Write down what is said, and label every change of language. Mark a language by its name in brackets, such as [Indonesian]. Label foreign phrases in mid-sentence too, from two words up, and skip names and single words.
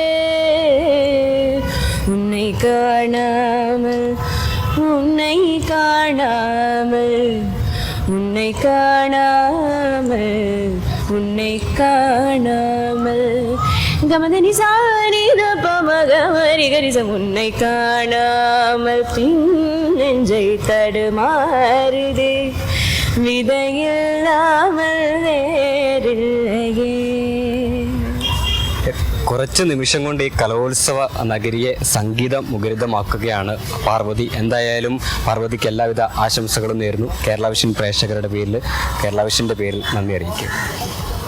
[Tamil] உன்னை காணாமல் உன்னை காணாமல் உன்னை காணாமல் உன்னை காணாமல் கமதனி சானித பமகமரி கரிசம் உன்னை காணாமல் பின் நெஞ்சை தடுமாறுதே விதையில்லாமல் வேறில்லையே. [Malayalam] കുറച്ച് നിമിഷം കൊണ്ട് ഈ കലോത്സവ നഗരിയെ സംഗീതം മുഖരിതമാക്കുകയാണ് പാർവതി. എന്തായാലും പാർവതിക്ക് എല്ലാവിധ ആശംസകളും നേരുന്നു. കേരള വിഷൻ പ്രേക്ഷകരുടെ പേരിൽ, കേരള വിഷൻ്റെ പേരിൽ നന്ദി അറിയിക്കും.